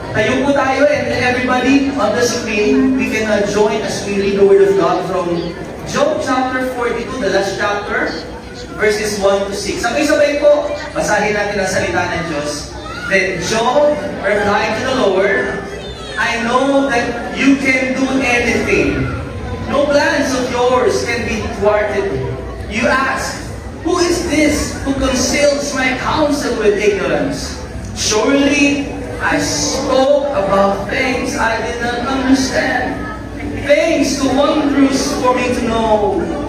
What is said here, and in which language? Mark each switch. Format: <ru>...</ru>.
<tl>Tayo po tayo,</tl> <en>and everybody on the screen, we can join as we read the Word of God from Job chapter 42, the last chapter, verses 1 to 6.</en> <tl>Sabay-sabay po, basahin natin ang salita ng Diyos.</tl> <en>Then Job replied to the Lord, I know that you can do anything. No plans of yours can be thwarted. You ask, who is this who conceals my counsel with ignorance? Surely I spoke about things I did not understand, things too wondrous for me to know.</en>